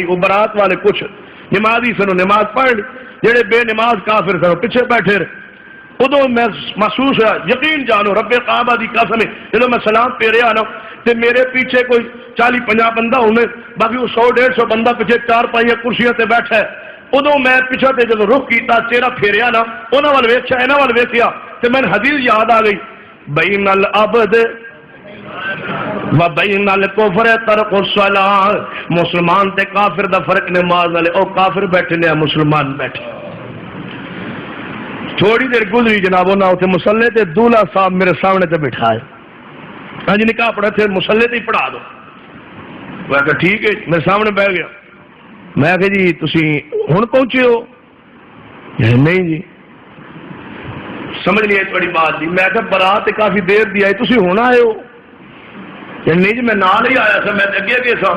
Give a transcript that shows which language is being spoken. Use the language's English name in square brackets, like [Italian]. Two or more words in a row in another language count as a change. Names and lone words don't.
[Punjabi] وہ برات والے کچھ نمازی سنو نماز پڑھ لی, جہے بے نماز کافر سنو پیچھے بیٹھے رہے. ادو میں محسوس ہوا, یقین جانو رب کعبہ دی قسم, جب میں سلام پھیریا نا تے میرے پیچھے کوئی 40-50 بندہ ہونے, باقی وہ 100-150 بندہ پیچھے 4-5 کرسیاں تے بیٹھا ہے. ادو میں پیچھے تے جب رخ کیتا, چہرہ پھیریا نا, انہاں وال ویکھیا, انہاں وال ویکھیا تے میں حدیث یاد آ گئی, [Arabic] بین العبد و بین الکفر ترک الصلاۃ. [Punjabi] مسلمان تے کافر دا فرق نماز والے, او کافر بیٹھے نے, مسلمان بیٹھے. تھوڑی دیر گزری جناب انہاں اتنے مسلے تے دولہا صاحب میرے سامنے تے بٹھائے. [Urdu] ہاں جی نکاح پڑھا تھے, مسلے تے ہی پڑھا دو. میں کہا ٹھیک ہے, میرے سامنے بیٹھ گیا. [Punjabi] میں کہا جی تسی ہن پہنچے ہو؟ نہیں جی سمجھ نہیں آئی تھوڑی بات جی. میں کہا برات کافی دیر دی آئی, تسی ہن آئے ہو؟ نہیں جی میں نال ہی آیا سا, میں اگے گئے سا.